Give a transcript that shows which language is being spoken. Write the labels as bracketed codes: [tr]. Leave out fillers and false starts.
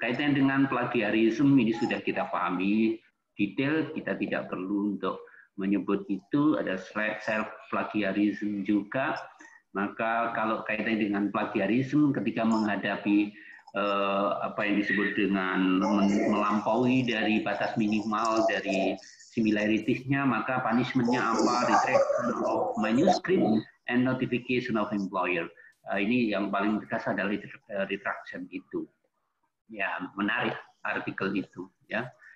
[id] Kaitannya dengan plagiarisme ini sudah kita pahami detail, kita tidak perlu untuk menyebut itu. Ada self plagiarism juga. Maka kalau kaitannya dengan plagiarisme ketika menghadapi apa yang disebut dengan melampaui dari batas minimal dari similaritiesnya, maka punishment-nya apa? [en] Retraction of manuscript and notification of employer. [id] Ini yang paling tegas adalah retraction itu. Ya, menarik artikel itu ya.